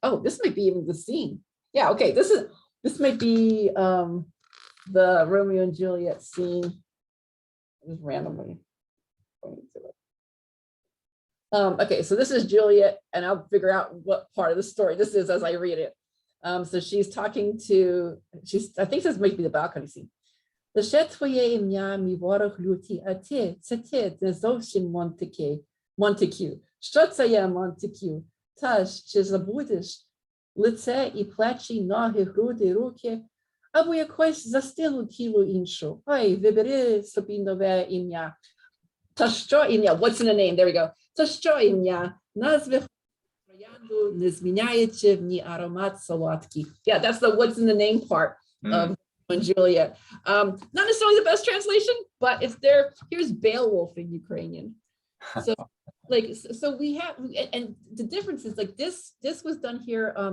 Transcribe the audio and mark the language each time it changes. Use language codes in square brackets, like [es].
[en] Oh, this might be even the scene. Yeah, okay. This might be the Romeo and Juliet scene. Just randomly going to it. Okay, so this is Juliet, and I'll figure out what part of the story this is as I read it. So she's talking to, I think this might be the balcony scene. [uk] Лише твоє ім'я, мій ворог лютий, а ти, не зовсім Монтекю. Що це є Монтекю? Та ж, чи забудеш лице і плечі, ноги, груди, руки, або якось застилу тіло іншу? Ой, вибери собі нове ім'я. Та що ім'я? [en] What's in the name? There we go. [uk] Та що ім'я? Назви троянду, не зміняючи в ній аромат солодкий. [en] Yeah, that's the what's in the name part of Juliet. Not necessarily the best translation, but it's there. Here's Beowulf in Ukrainian. So we have, and the difference is like this was done here.